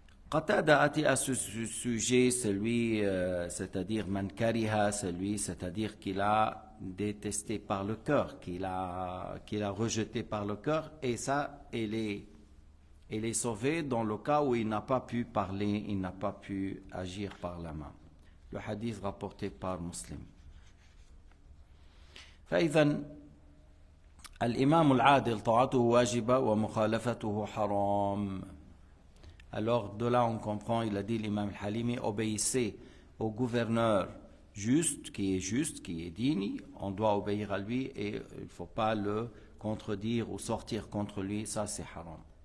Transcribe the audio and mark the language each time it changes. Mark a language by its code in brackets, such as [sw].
[fr] Qatada a dit à ce sujet, celui, c'est-à-dire [ar] man kariha, [fr] celui, c'est-à-dire qu'il a détesté par le cœur, qu'il a rejeté par le cœur, et ça, il est sauvé dans le cas où il n'a pas pu parler, il n'a pas pu agir par la main. Le hadith rapporté par Muslim. [ar] فإذا الإمام العادل طاعته واجبة ومخالفته حرام. [fr] Alors de là on comprend, il a dit l'imam al-Halimi: obéissez au gouverneur juste, qui est digne, on doit obéir à lui et il ne faut pas le contredire ou sortir contre lui, ça c'est haram.